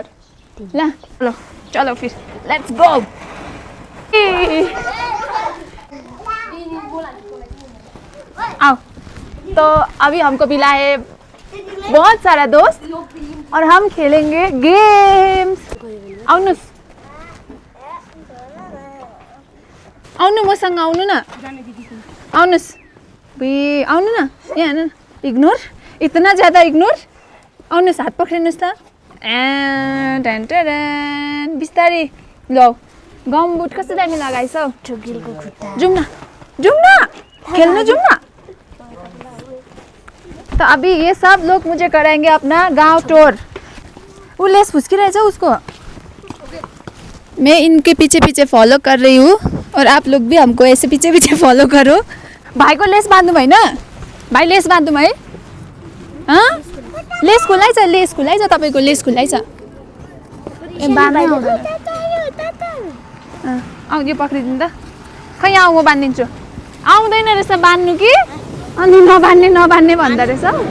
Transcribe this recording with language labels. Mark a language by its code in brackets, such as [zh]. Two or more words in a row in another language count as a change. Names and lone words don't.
[hi] ला चलो चलो फिर [en] let's go. [hi] आओ। तो अभी हमको मिला है बहुत सारा दोस्त और हम खेलेंगे गेम्स। [ne] आउनुस् आउनु मसँग आउनु न, आउनुस् बे आउनु न, यहाँ न। [hi] इग्नोर, इतना ज़्यादा इग्नोर। [ne] आउनुहोस्, हात पक्रिनुहोस् त। बिस्तारै लौ। गमबुट कस्तो दामी लगाइस हौ। जाउँ न, खेल्नु जाउँ न। [hi] तो अभी ये सब लोग मुझे कराएंगे अपना गांव टूर। वो लेस फुसकिरहेछ उसको। मैं इनके पीछे पीछे फॉलो कर रही हूँ और आप लोग भी हमको ऐसे पीछे पीछे फॉलो करो। [ne] भाइको लेस बाँध्नु भएन? भाइ लेस बाँध्नु भयो? लेस खुलाइ छ तपाईँको, लेस खुलाइ छ। ए बाँध्नै आउँदैन। आऊ यो पक्रिदिनु त। खै आऊ, म बाँधिदिन्छु। आउँदैन रहेछ बाँध्नु कि, अनि नबान्ने भन्दो रहेछ।